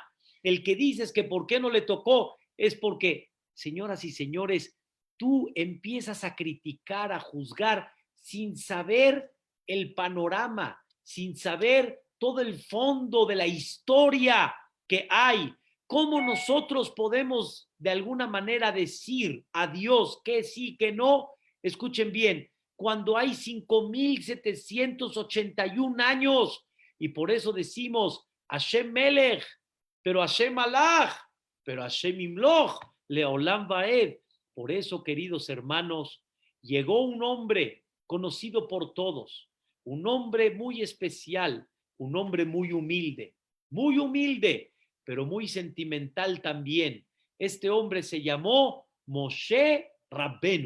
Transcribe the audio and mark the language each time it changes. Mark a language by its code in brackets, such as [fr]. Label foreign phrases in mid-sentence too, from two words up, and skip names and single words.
[es] El que dices que por qué no le tocó, es porque, señoras y señores, tú empiezas a criticar, a juzgar, sin saber el panorama, sin saber todo el fondo de la historia que hay. ¿Cómo nosotros podemos de alguna manera decir a Dios que sí, que no? Escuchen bien, cuando hay 5,781 años, y por eso decimos [he] ה' מלך, [es] pero [he] ה' מלך, [es] pero [he] ה' ימלוך, לעולם ועד. [es] Por eso, queridos hermanos, llegó un hombre conocido por todos, un hombre muy especial, un hombre muy humilde, pero muy sentimental también. Este hombre se llamó Moshe Rabbenu.